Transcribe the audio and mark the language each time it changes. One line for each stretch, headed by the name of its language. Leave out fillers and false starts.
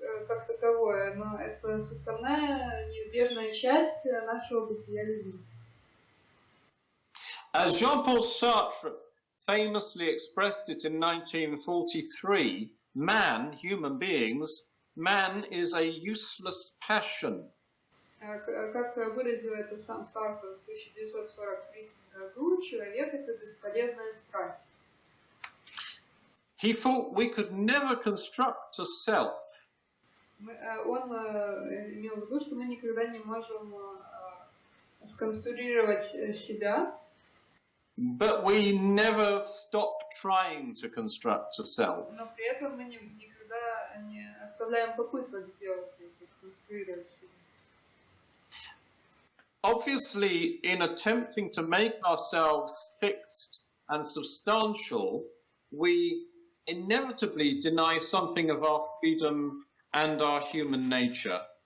Russian: как таковое, но это составная, неизбежная часть нашего бытия людей.
English: As Jean-Paul Sartre famously expressed it in 1943, man, human beings, man is a useless passion.
Russian: Как выразил это сам Сартр в 1943 году, человек — это бесполезная страсть.
English: He thought we could never construct a self.
Russian: Он имел в виду, что мы никогда не можем сконструировать себя.
English: But we never stop trying to construct a self.
Russian: Но при этом мы никогда не оставляем попыток сделать это, сконструировать себя.
English: Obviously, in attempting to make ourselves fixed and substantial, we inevitably deny something of our freedom and our human nature.